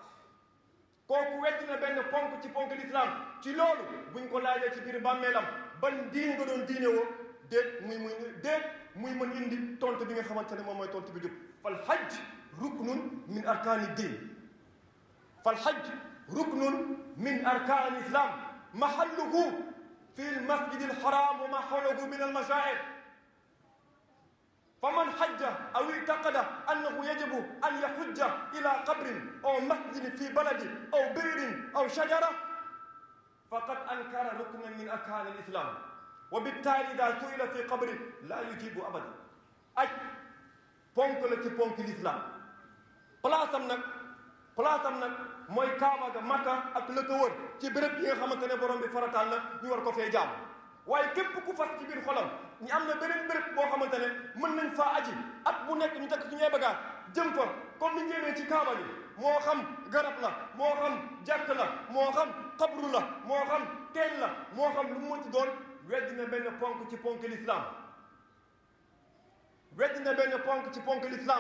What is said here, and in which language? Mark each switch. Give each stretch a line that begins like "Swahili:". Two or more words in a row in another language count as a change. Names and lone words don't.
Wolof: ci loolu buñ ko laajee ci biir bàmmeelam ban diin nga doon diine woo, déet muy mën indi tontu bi nga xamante ne moom mooy tontu bi jub.
Arabic: فالحج ركن من أركان الإسلام محله في المسجد الحرام وما حوله من المشاعر. فمن حج أو اعتقد أنه يجب أن يحج إلى قبر أو مسجد في بلد أو بئر أو شجرة فقد أنكر ركنا من أركان الإسلام، وبالتالي إذا سئل في قبره لا يجيب أبدا.
Wolof: أي ponk la ci ponk l'islam. place am nag mooy Kaaba ga, Makka ak la ko wër, ci béréb yi nga xamante ne borom bi farataal na ñu war ko fee jaam. waaye képp ku fas ci biir xolam ñu am na beneen béréb boo xamante ne mën nañ faa aji at bu nekk ñu takk suñuy bagaas jëm fa comme ni ñu jëmee ci Kaaba gi, moo xam garab la, moo xam jàkk la, moo xam xabru la, moo xam teen la, moo xam lu mu ci doon, weddi na benn ponk ci ponk l'islam.